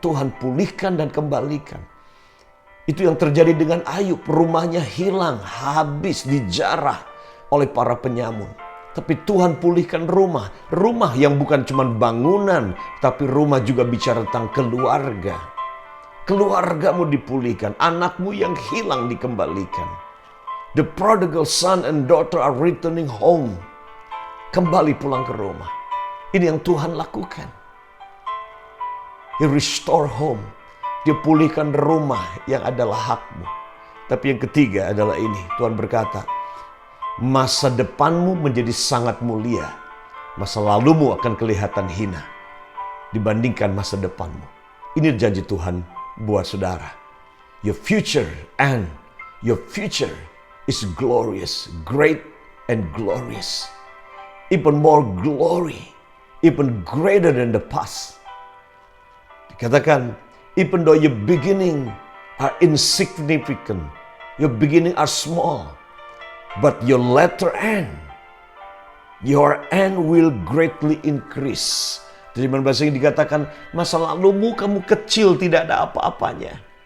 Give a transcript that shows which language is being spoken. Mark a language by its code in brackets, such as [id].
[id] Tuhan pulihkan dan kembalikan. Itu yang terjadi dengan Ayub. Rumahnya hilang, habis, dijarah oleh para penyamun. Tapi Tuhan pulihkan rumah. Rumah yang bukan cuma bangunan, tapi rumah juga bicara tentang keluarga. Keluargamu dipulihkan, anakmu yang hilang dikembalikan. [en] The prodigal son and daughter are returning home. [id] Kembali pulang ke rumah. Ini yang Tuhan lakukan. [en] He restore home. [id] Dia pulihkan rumah yang adalah hakmu. Tapi yang ketiga adalah ini. Tuhan berkata, masa depanmu menjadi sangat mulia. Masa lalumu akan kelihatan hina dibandingkan masa depanmu. Ini janji Tuhan buat saudara. [en] Your future is glorious, great and glorious. Even more glory, even greater than the past. [id] Dikatakan, [en] even though your beginning are insignificant, your beginning are small, but your latter end, your end will greatly increase. [id] Jadi bahasa Inggris dikatakan, masa lalumu kamu kecil, tidak ada apa-apanya.